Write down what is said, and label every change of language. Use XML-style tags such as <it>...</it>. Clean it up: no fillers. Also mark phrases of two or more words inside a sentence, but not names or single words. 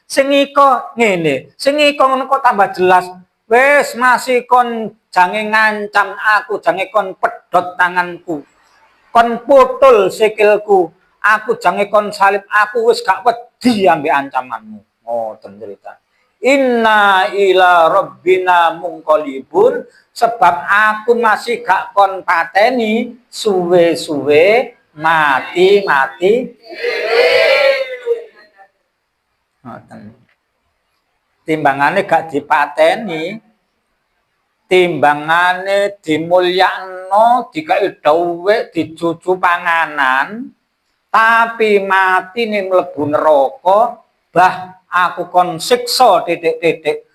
<jv>Sing iko ngene, sing iko ngono kok tambah jelas. Wis masih kon jange ngancam aku, jange kon pedot tanganku. Kon putul sikilku. Aku jange kon salib, aku wis gak wedi ambek ancamanmu. Ngoten cerita.</jv> <ar>إنا إلى ربنا منقلبون</ar> <jv>sebab aku masih gak kon pateni suwe-suwe mati ngoten. Timbangane gak dipateni, timbangane dimulyakno, dikai dhuwit, dicucu panganan, tapi mati ning mlebu neraka, bah aku kon siksa titik-titik.</jv>